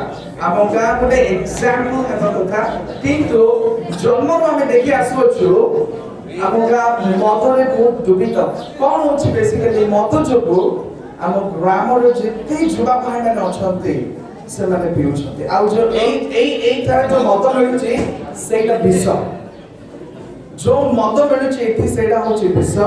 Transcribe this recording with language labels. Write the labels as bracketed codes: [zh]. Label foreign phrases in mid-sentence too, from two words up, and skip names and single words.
[or] ଆମ ଗାଁ ଗୋଟେ ଏକ୍ସାମ୍ପଲ ହେବା କଥା, କିନ୍ତୁ ଜନ୍ମରୁ ଆମେ ଦେଖି ଆସୁଅଛୁ ଆମ ଗାଁ ମଦରେ ବହୁତ ଦୁଃଖିତ। କ'ଣ ହଉଛି ବେସିକାଲି ମଦ ଯୋଗୁଁ ଆମ ଗ୍ରାମର ଯେତେ ଯୁବା ଭାଇମାନେ ଅଛନ୍ତି ସେମାନେ ପିଉଛନ୍ତି। ଆଉ ଯୋଉ ଏଇଟାରେ ଯୋଉ ମଦ ମିଳୁଛି ସେଇଟା ବିଷ। ଜୋ ମଦ मिलुଛି ଏଠି ସେଇଟା ହେଉଛି ବିଷ।